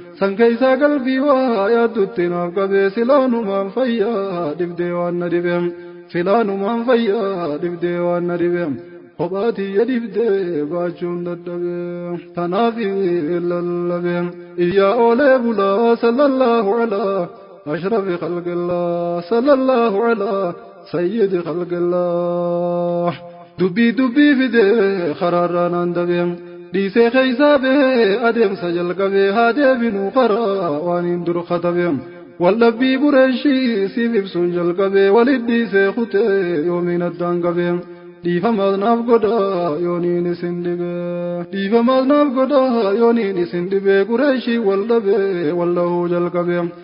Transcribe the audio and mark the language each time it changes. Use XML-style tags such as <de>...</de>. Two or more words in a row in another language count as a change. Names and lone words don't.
<om>San keessaa qalbii waa yaaddutti naaf qabee silaanumaan fayyaa dhibdee waan na dhibee. Silaanumaan fayyaa dhibdee waan na dhibee. Kophaa tiyya dhibdee baachuun dadhabee. Tanaaf lallabee. Iyyaa oolee bulaa</om> <ar>صلى الله على. أشرف خلق الله صلى الله على سيد خلق الله</ar> <om>Dubbii dubbii fide karaarraa naan dabe. Dhiisee keeysaa bee adeemsa jalqabe haa deebinuu karaa waan hin dur katabe. Wal dhabbii Qureeshii siif ibsuun jalqabe walit dhiisee kutee yoomiin addaan qabe. Dhiifamaas naaf godha yooniin isin dhibe. Dhiifamaas naaf godha yooniin isin dhibe Qureeshii wal dhabe wal dhahuu jalqabe.</om>